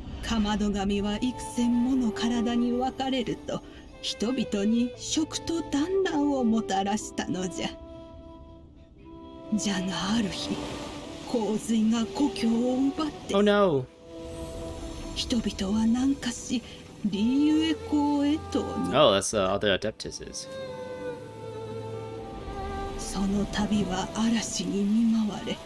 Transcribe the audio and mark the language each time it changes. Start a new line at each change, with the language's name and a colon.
Japanese: かまど神は幾千もの体に分かれると人々に食と団らんをもたらしたのじゃ。じゃがある日、洪水が故郷を奪って、
English: Oh no.
Japanese: 人々は南下し、リーユエ港へと。
English: Oh, that's other Adeptuses.
Japanese: その旅は嵐に見舞われ。